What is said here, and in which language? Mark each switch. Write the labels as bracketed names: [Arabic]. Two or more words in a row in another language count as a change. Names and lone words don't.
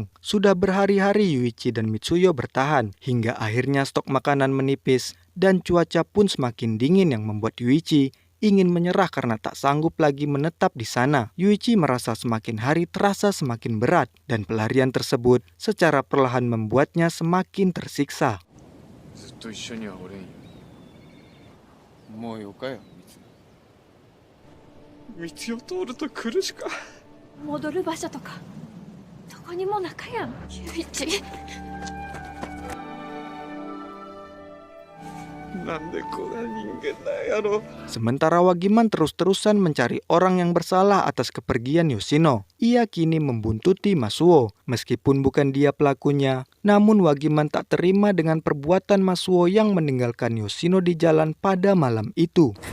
[Indonesian] Sudah berhari-hari Yuichi dan Mitsuyo bertahan hingga akhirnya stok makanan menipis dan cuaca pun semakin dingin yang membuat Yuichi ingin menyerah karena tak sanggup lagi menetap di sana. Yuichi merasa semakin hari terasa semakin berat dan pelarian tersebut secara perlahan membuatnya semakin tersiksa. [Japanese] ずっと一緒にはおれんよ。もうよかよ、道を通ると苦しか。戻る場所とかどこにもなかやん、ゆういち。なんでこんな人間なんやろ。 [Indonesian] Sementara Wagiman terus-terusan mencari orang yang bersalah atas kepergian Yoshino. Ia kini membuntuti Masuo. Meskipun bukan dia pelakunya, namun Wagiman tak terima dengan perbuatan Masuo yang meninggalkan Yoshino di jalan pada malam itu.